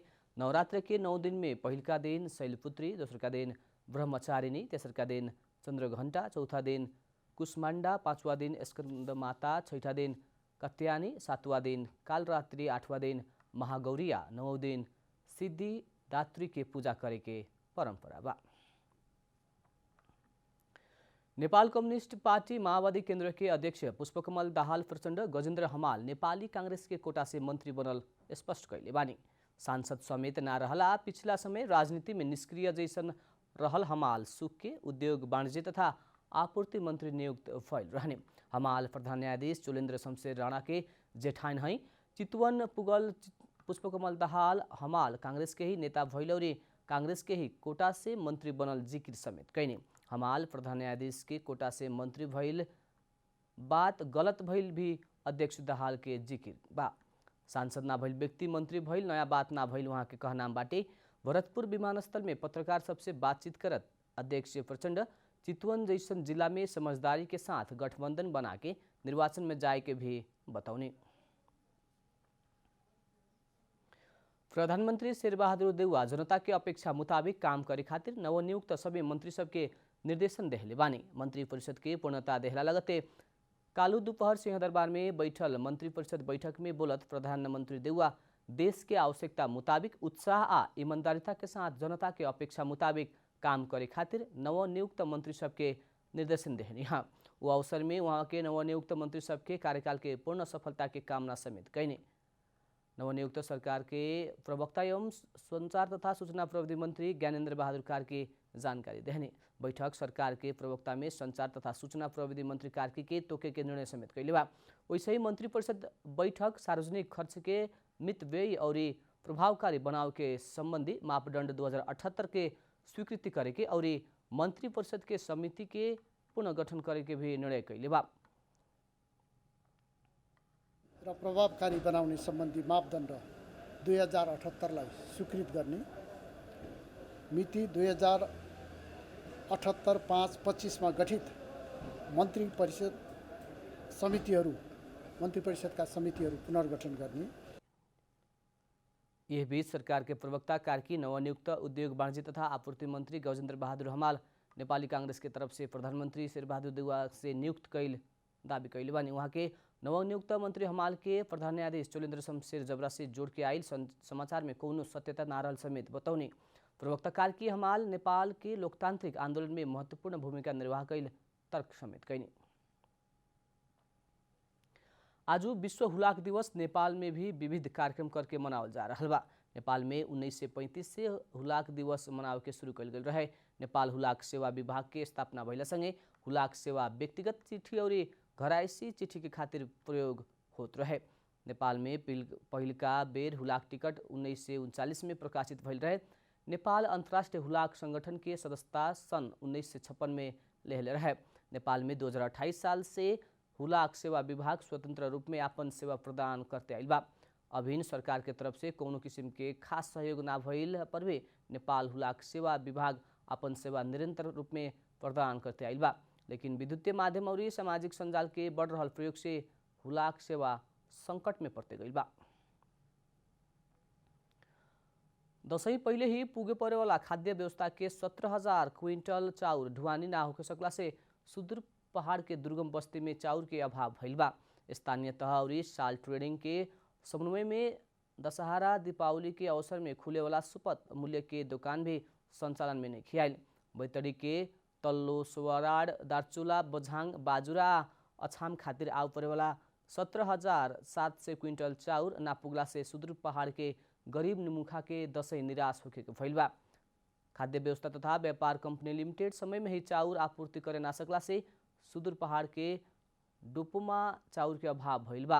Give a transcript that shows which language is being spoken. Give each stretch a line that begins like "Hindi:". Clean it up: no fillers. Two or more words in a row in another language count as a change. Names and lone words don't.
Bhojpuri: नवरात्र के 9 दिन में पहिलका दिन शैलपुत्री, दोसरका दिन ब्रह्मचारिणी, तेसरका दिन चंद्रघंटा, चौथा दिन कुष्मांडा, पांचवा दिन स्कंद माता, छठा दिन कत्यानी, सातवां दिन कालरात्रि, आठवां दिन महागौरिया, 9वां दिन सिद्धि दात्री के पूजा करे के परंपरा बा। नेपाल कम्युनिस्ट पार्टी माओवादी केन्द्र के अध्यक्ष पुष्पकमल दाहाल प्रचण्ड गजेन्द्र हमाल नेपाली कांग्रेस के कोटा से मंत्री बनल स्पष्ट कैले बानी। सांसद समेत ना रहला पिछला समय राजनीति में निष्क्रिय जैसन रहल हमाल सुख के उद्योग वाणिज्य तथा आपूर्ति मंत्री नियुक्त भइल रहने। हमाल प्रधान न्यायाधीश चोलेन्द्र शमशेर राणा के जेठान हैं। चितवन पुगल पुष्पकमल दाहाल हमाल कांग्रेस के ही नेता भइल और कांग्रेस के ही कोटा से मंत्री बनल जिक्र समेत कैने। हमाल प्रधान न्यायाधीश के कोटा से मंत्री भइल बात गलत भइल भी अध्यक्ष दाहाल के जिक्र बा। सांसद ना भइल व्यक्ति मंत्री भइल, नया बात ना भइल वहाँ के कहनाम बाटे। भरतपुर विमानस्थल में पत्रकार सबसे बातचीत करत अध्यक्ष प्रचण्ड चितवन जैसन जिला में समझदारी के साथ गठबंधन बना के निर्वाचन में जाए के भी बताउने। प्रधानमंत्री शेरबहादुर देउवा जनता के अपेक्षा मुताबिक काम करे खातिर नवनियुक्त सभी मंत्री सबके निर्देशन देहले बानी। मंत्री परिषद के पूर्णता देहला लगते कालू दोपहर सिंहदरबार में बैठल मंत्री परिषद बैठक में बोलत प्रधानमंत्री देउवा देश के आवश्यकता मुताबिक उत्साह आ ईमानदारिता के साथ जनता के अपेक्षा मुताबिक काम करे खातिर नवनियुक्त मंत्री सबके निर्देशन देहनी। हाँ, वो अवसर में वहाँ के नवनियुक्त मंत्री सबके कार्यकाल के पूर्ण सफलता के कामना समेत कैने। नवनियुक्त सरकार के प्रवक्ता एवं संचार तथा सूचना प्रविधि मंत्री ज्ञानेन्द्र बहादुर कार्की जानकारी देहने। बैठक सरकार के प्रवक्ता में संचार तथा सूचना प्रविधि मंत्री कार्की के तोके के निर्णय समेत कैले बा। वैसे ही मंत्री परिषद बैठक सार्वजनिक खर्च के मित व्यय और प्रभावकारी बनाव के संबंधी मापदंड 2078 के स्वीकृति करे के और मंत्री परिषद के समिति के पुनर्गठन करे के भी निर्णय कैले बा।
Nepali: र प्रभावकारी बनाउने सम्बन्धी मापदण्ड 2078 लाई स्वीकृत गर्ने मिति 2078-5-25 मा गठित मंत्री परिषदका समितिहरू पुनर्गठन गर्ने।
Bhojpuri: यह बीच सरकार के प्रवक्ता कार्की नवनियुक्त उद्योग वाणिज्य तथा आपूर्ति मंत्री गजेन्द्र बहादुर हमाल नेपाली कांग्रेस के तरफ से प्रधानमंत्री शेरबहादुर देउवा से नियुक्त कैल दावी कैले बानी। वहाँ के नवनियुक्त मंत्री हमाल के प्रधान न्यायाधीश चोलेन्द्र शमशेर जबरा से जोड़ के आयल समाचार में कौनो सत्यता ना रहल समेत बताउने। प्रवक्ता कार्की हमाल नेपाल के लोकतांत्रिक आंदोलन में महत्वपूर्ण भूमिका निर्वाह कैल तर्क समेत कैने। आज विश्व हुलाक दिवस नेपाल में भी विविध कार्यक्रम करके मनावल जा रहा बा। नेपाल में 1935 से हुलाक दिवस मनावे के शुरू कल गई रहे। नेपाल हुलाक सेवा विभाग के स्थापना भइला संगे हुलाक सेवा व्यक्तिगत चिट्ठी और घरायसी चिट्ठी के खातिर प्रयोग होत रहे। नेपाल में पहिलका बेर हुलाक टिकट 1939 में प्रकाशित भइल रहे। नेपाल अंतर्राष्ट्रीय हुलाक संगठन के सदस्यता सन 1956 में लेहले रहे। नेपाल में 2028 साल से हुलाक सेवा विभाग स्वतंत्र रूप में अपन सेवा प्रदान करते आइल बा। अभिन्न सरकार के तरफ से कोनो किसिम के खास सहयोग ना भइल पर भी नेपाल हुलाक सेवा विभाग अपन सेवा निरंतर रूप में प्रदान करते आइल बा। लेकिन विद्युतीय माध्यम और सामाजिक संजाल के बढ़ रहल प्रयोग से हुलाक सेवा संकट में पड़ते गइल बा। दसैँ पहले ही पुगे पड़े वाला खाद्य व्यवस्था के 17,000 क्विंटल चाउर ढुवानी ना होके सकला से सुदूर पहाड़ के दुर्गम बस्ती में चाउर के अभाव भइल बा। स्थानीय तह और साल ट्रेडिंग के समन्वय में दशहरा दीपावली के अवसर में खुले वाला सुपथ मूल्य के दुकान भी संचालन में नहीं खियाल। बैतडी के तल्लो सोवराड दार्चुला बझाङ बाजुरा अछाम खातिर आउ परे वाला 17,700 क्विंटल चाउर ना पुगला से सुदूर पहाड़ के गरीब निमुखा के दसैँ निराश होके भइल बा। खाद्य व्यवस्था तथा व्यापार कंपनी लिमिटेड समय में ही चाउर आपूर्ति करे ना सकला से सुदूर पहाड़ के डोपोमा चाउर के अभाव भइल बा।